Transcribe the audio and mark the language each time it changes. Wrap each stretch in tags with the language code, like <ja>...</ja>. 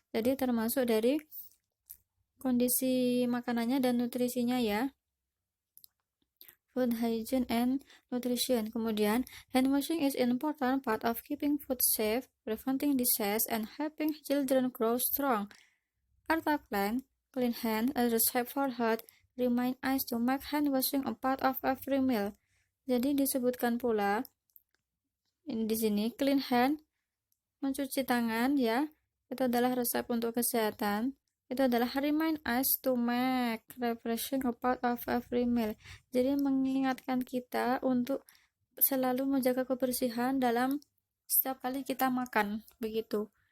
<id>Jadi termasuk dari kondisi makanannya dan nutrisinya ya.</id> <en>Food hygiene and nutrition. Kemudian, hand washing is an important part of keeping food safe, preventing disease, and helping children grow strong. Our tagline, Clean Hands, a Recipe for Health, remind us to make hand washing a part of every meal.</en> <id>Jadi disebutkan pula di sini clean hand, mencuci tangan ya, itu adalah resep untuk kesehatan.</id> <en>Itu adalah remind us to make refreshing a part of every meal.</en> <id>Jadi mengingatkan kita untuk selalu menjaga kebersihan dalam setiap kali kita makan, begitu.</id>